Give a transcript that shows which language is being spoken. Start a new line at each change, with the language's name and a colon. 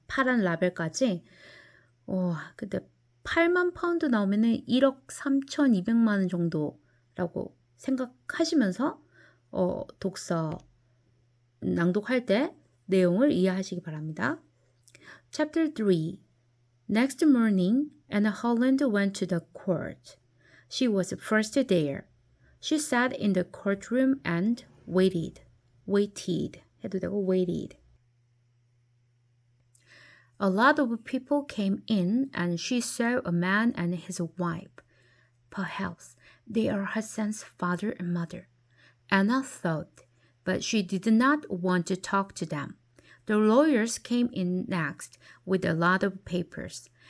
Korean: 파란 라벨까지. 근데 8만 파운드 나오면은 1억 3,200만 원 정도라고 생각하시면서 독서 낭독할 때 내용을 이해하시기 바랍니다.
English: Chapter 3. Next morning, Anna Holland went to the court. She was first there. She sat in the courtroom and waited.
Korean: 해도 되고 waited.
English: A lot of people came in and she saw a man and his wife. Perhaps they are Hassan's father and mother. Anna thought, but she did not want to talk to them. The lawyers came in next with a lot of papers.